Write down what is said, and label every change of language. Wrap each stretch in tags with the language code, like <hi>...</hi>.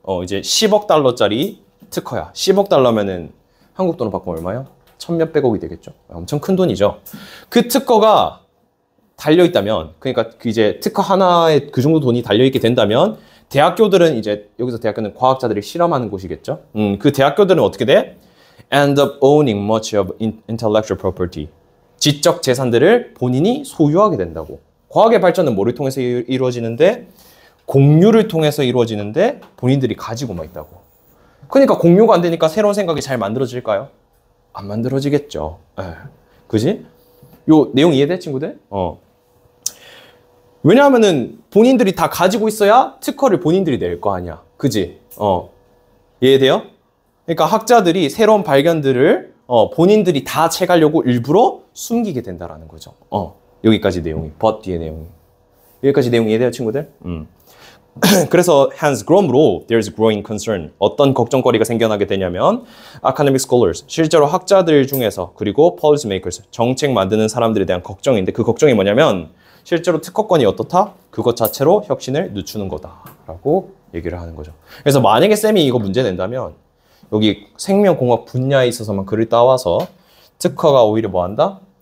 <ko>이제 10억 달러짜리 특허야. 10억 달러면은 한국 돈으로 바꾸면 얼마요? 천몇백억이 되겠죠. 엄청 큰 돈이죠. 그 특허가 달려있다면, 그러니까 이제 특허 하나에 그 정도 돈이 달려있게 된다면, 대학교들은 이제, 여기서 대학교는 과학자들이 실험하는 곳이겠죠. 그 대학교들은 어떻게 돼?</ko> <en>End up owning much of intellectual property.</en> <ko>지적 재산들을 본인이 소유하게 된다고. 과학의 발전은 뭐를 통해서 이루어지는데? 공유를 통해서 이루어지는데 본인들이 가지고만 있다고. 그러니까 공유가 안 되니까 새로운 생각이 잘 만들어질까요? 안 만들어지겠죠. 그지? 요 내용 이해돼, 친구들? 왜냐하면은 본인들이 다 가지고 있어야 특허를 본인들이 낼 거 아니야. 그지? 이해돼요? 그러니까 학자들이 새로운 발견들을 본인들이 다 채가려고 일부러 숨기게 된다라는 거죠. 여기까지 내용이. but 뒤에 내용이. 여기까지 내용 이해돼요, 친구들? 그래서</ko> <en>hence</en> <ko>그러므로</ko> <en>there's growing concern.</en> <ko>어떤 걱정거리가 생겨나게 되냐면 academic scholars, 실제로 학자들 중에서, 그리고 policy makers, 정책 만드는 사람들에 대한 걱정인데, 그 걱정이 뭐냐면 실제로 특허권이 어떻다? 그것 자체로 혁신을 늦추는 거다라고 얘기를 하는 거죠. 그래서 만약에 쌤이 이거 문제 낸다면 여기 생명공학 분야에 있어서만 글을 따와서 특허가 오히려 뭐 한다?</ko>